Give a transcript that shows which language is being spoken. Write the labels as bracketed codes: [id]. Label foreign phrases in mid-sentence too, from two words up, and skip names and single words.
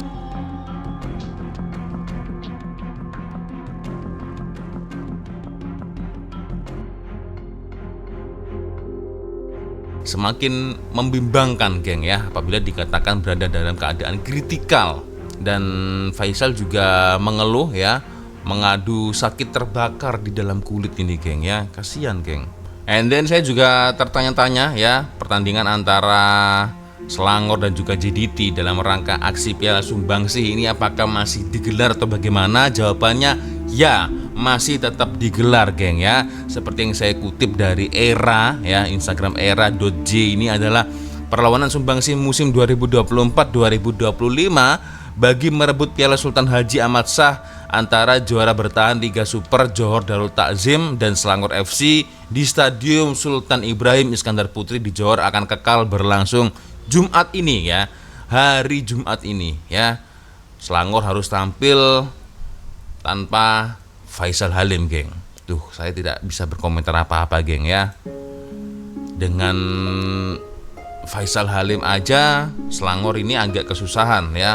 [id] Semakin membimbangkan, geng ya, apabila dikatakan berada dalam keadaan kritikal. Dan Faisal juga mengeluh ya, mengadu sakit terbakar di dalam kulit ini, geng ya. Kasihan, geng. [en] And then [id] saya juga tertanya-tanya ya, pertandingan antara Selangor dan juga JDT dalam rangka aksi Piala Sumbangsih ini apakah masih digelar atau bagaimana? Jawabannya ya, masih tetap digelar, geng ya. Seperti yang saya kutip dari Era ya, Instagram era.j, [ms] ini adalah perlawanan Sumbangsih musim 2024-2025 bagi merebut Piala Sultan Haji Ahmad Shah antara juara bertahan Liga Super Johor Darul Takzim dan Selangor FC di Stadium Sultan Ibrahim Iskandar Putri di Johor akan kekal berlangsung Jumat ini ya. [id] Hari Jumat ini ya. Selangor harus tampil tanpa Faisal Halim, geng. Tuh, saya tidak bisa berkomentar apa-apa, geng ya. Dengan Faisal Halim aja Selangor ini agak kesusahan ya.